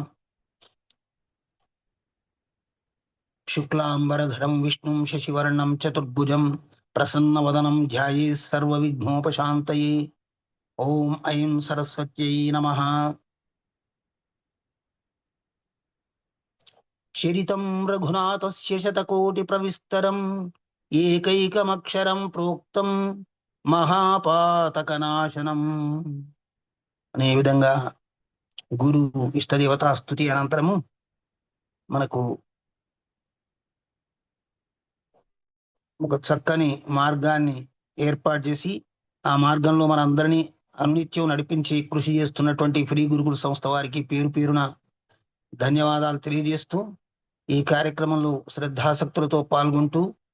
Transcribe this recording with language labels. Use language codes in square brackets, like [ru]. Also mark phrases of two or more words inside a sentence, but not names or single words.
[sa] शुक्लांबरधरं विष्णुं शशिवर्णं चतुर्भुजं प्रसन्नवदनं ध्यायेत् सर्वविघ्नोपशान्तये। ओम ऐं सरस्वत्यै नमः। चरितं रघुनाथस्य शतकोटिप्रविस्तरम् ఏకైకమక్షరం ప్రోక్తం మహాపాతకనాశనం [te] అనే విధంగా గురు ఇష్టదేవతా స్తుతి అనంతరము మనకు ఒక చక్కని మార్గాన్ని ఏర్పాటు చేసి ఆ మార్గంలో మనందరినీ అనిత్యం నడిపించి కృషి చేస్తున్నటువంటి ఫ్రీ గురుకుల సంస్థ వారికి పేరు పేరున ధన్యవాదాలు తెలియజేస్తూ ఈ కార్యక్రమంలో శ్రద్ధాసక్తులతో పాల్గొంటూ